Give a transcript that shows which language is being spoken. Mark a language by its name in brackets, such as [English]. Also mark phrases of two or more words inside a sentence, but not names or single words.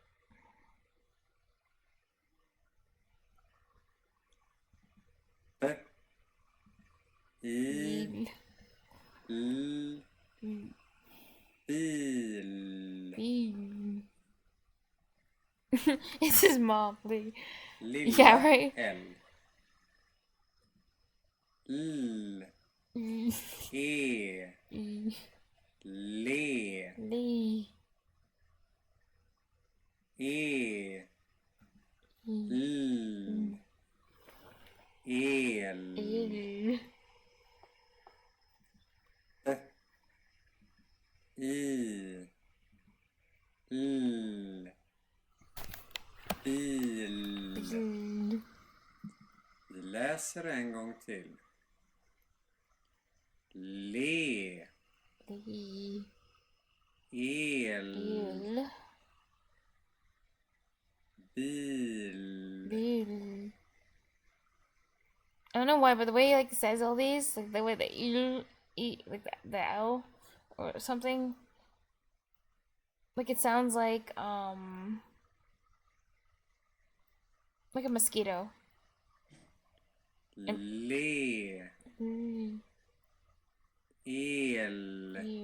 [Swedish] B. I. L. Bil. [English] It's his mom, Lee. [Swedish] Lilla [English] Yeah, right? L. L. E. Le. Lee. E. L. El. E. I. L. Bil. [Swedish] Vi läser en gång till. Le. El. Bil. [English] I don't know why, but the way he like says all these, like the way the like the L, or something. Like it sounds like a mosquito. Le. El.